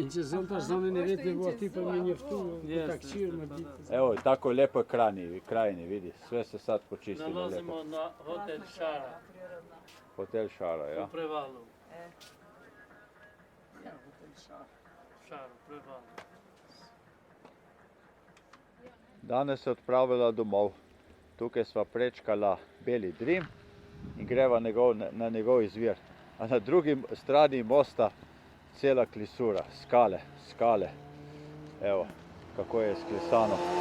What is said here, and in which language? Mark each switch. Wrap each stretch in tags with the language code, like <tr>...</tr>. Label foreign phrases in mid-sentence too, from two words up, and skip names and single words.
<sr>Evo, tako lijepoj krajini, vidi, sve se sad počistilo lijepo. Nalazimo na hotel Šara, Hotel Šara, ja. u Prevalu. Šara, u Prevalu.</sr> <sl>Danes se odpravila domov. Tukaj sva prečkala Beli Drim in greva na njegov izvir. A na drugi strani mosta cela klisura, skale.</sl> <sr>Evo, kako je sklesano.</sr>